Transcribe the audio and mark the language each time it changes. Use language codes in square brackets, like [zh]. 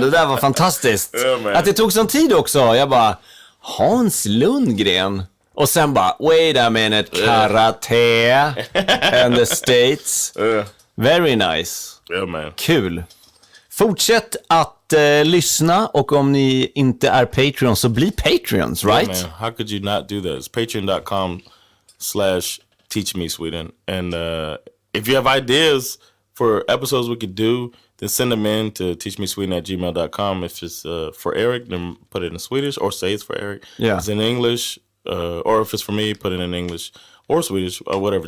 [sv] Det där var fantastiskt. [en] Yeah, [sv] att det tog sån tid också. Jag bara, Hans Lundgren. Och sen bara, [en] wait a minute, karate and the States. Very nice. Yeah, man. [sv] Kul. Fortsätt att lyssna, och om ni inte är Patreon så bli Patreons, right? [en] Yeah, man. How could you not do that? It's patreon.com/teachmesweden. And if you have ideas for episodes we could do, then send them in to teachmesweden@gmail.com. If it's for Erik, then put it in Swedish, or say it's for Erik. Yeah. If it's in English, or if it's for me, put it in English or Swedish or whatever.